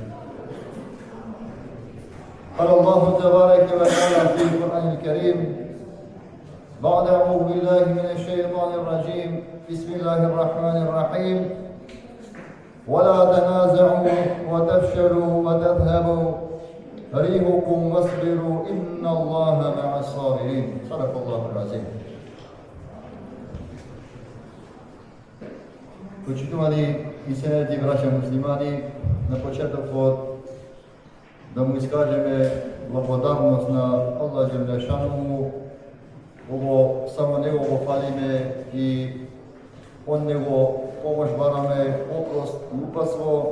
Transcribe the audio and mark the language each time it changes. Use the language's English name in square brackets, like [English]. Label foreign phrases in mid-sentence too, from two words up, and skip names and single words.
[Arabic] قال الله تبارك وتعالى في القرآن الكريم بعد أعوذ بالله من الشيطان الرجيم بسم الله الرحمن الرحيم ولا تنازعوا وتفشلوا وتذهبوا ريحكم واصبروا إن الله مع الصابرين. صدق الله العظيم. [Macedonian] Почитувани и сенети браќа муслимани, на почетокот да му искажеме благодарност на Аллах [Arabic] جل شانه. [Macedonian] Ово само него го фалиме и од него помош бараме, опрост и упатство.